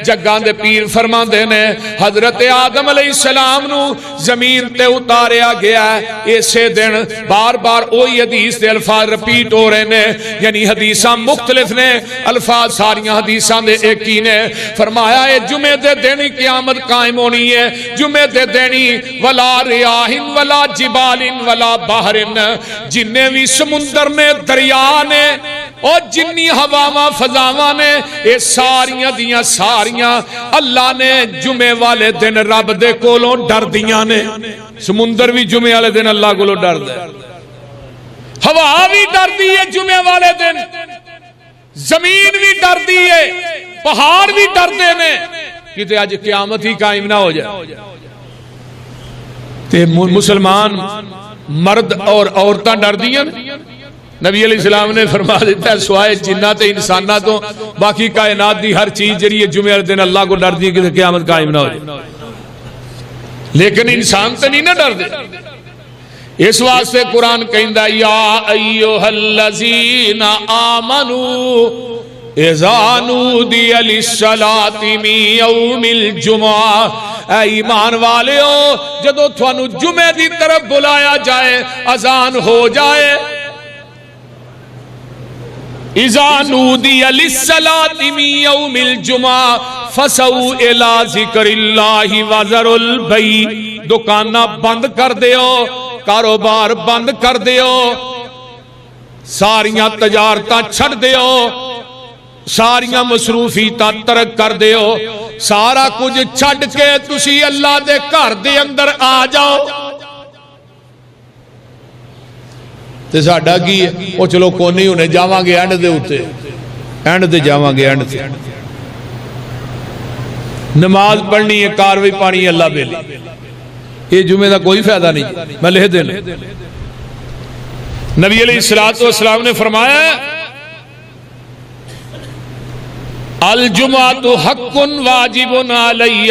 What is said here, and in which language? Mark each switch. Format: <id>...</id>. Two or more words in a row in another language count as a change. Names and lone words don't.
<pa>جگاں دے پیر فرما دینے حضرت آدم</pa> <ar>علیہ السلام</ar> <pa>نو زمین تے اتاریا گیا ہے اسے دن، بار بار اوہی حدیث دے الفاظ رپیٹ ہو رہے نے، یعنی حدیثاں مختلف نے، الفاظ ساریاں حدیثاں دے ایک ہی نے۔ فرمایا اے جمعے دے دن قیامت قائم ہونی ہے، جمعے دے دن</pa> <ar>ولا ریاح ولا جبال ولا بحر،</ar> <pa>جننے بھی سمندر نے، دریا نے، اور جنی ہواواں فضاواں نے، اے ساریاں دیاں ساریاں اللہ نے جمعے والے دن رب دے کولوں ڈر دیاں نے۔ سمندر بھی جمعے والے دن اللہ کولوں ڈر دے، ہوا بھی ڈر دی ہے جمعے والے دن، زمین بھی ڈر دی ہے، پہاڑ بھی ڈر دے نے کہ آج قیامت ہی قائم نہ ہو جائے۔ تے مسلمان مرد اور عورتاں ڈر دیاں۔ نبی</pa> <ar>علیہ السلام</ar> <pa>نے فرما دیتا ہے سوائے جنات انسانات تو باقی کائنات دی ہر چیز جڑی ہے جمعے والے دن اللہ کو ڈر دی کہ قیامت قائم نہ ہو جائے، لیکن انسان تو نہیں نہ ڈر دے۔ اس واسطے قرآن کہندا</pa> <ar>یا ایھا الذین آمنوا اذا نودی للصلاۃ من یوم الجمعہ،</ar> <pa>اے ایمان والےو جدو تھانو جمعے دی طرف بلایا جائے، اذان ہو جائے،</pa> <ar>اذا نودی للصلاۃ من یوم الجمعہ فسعوا الی ذکر اللہ وذروا البیع،</ar> <pa>دکاناں بند کر دیو، کاروبار بند کر دیو، ساریاں تجارتاں چھڑ دیو، ساریاں مصروفیتاں ترک کر دیو، سارا کچھ چھڑ کے تسی اللہ دے گھر دے اندر آ جاؤ۔ تے ساڈا کی ہے او چلو کوئی نہیں ہونے جاواں گے اینڈ دے اوتے، اینڈ تے جاواں گے اینڈ تے، نماز پڑھنی ہے، کاروائی پانی ہے اللہ بیلی، یہ جمعہ دا کوئی فائدہ نہیں۔ میں لکھ دینا نبی</pa> <ar>علیہ السلام</ar> <pa>نے فرمایا</pa> <ar>الجمعۃ حق واجب علی</ar>